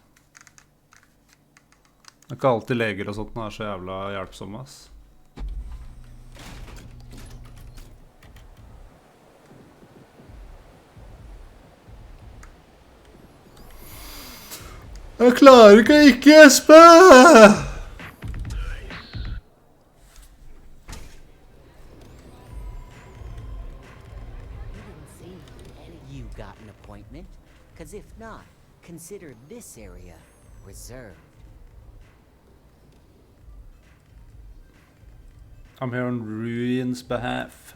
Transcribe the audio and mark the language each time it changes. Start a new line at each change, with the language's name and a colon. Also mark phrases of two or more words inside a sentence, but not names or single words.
Norwegian: Det er ikke alltid leger og sånt når det er så jævla hjelpsomme, ass. Jeg klarer ikke å ikke gjespe!
English: You got an appointment? Because if not, consider this area reserved. I'm here on Ruin's behalf.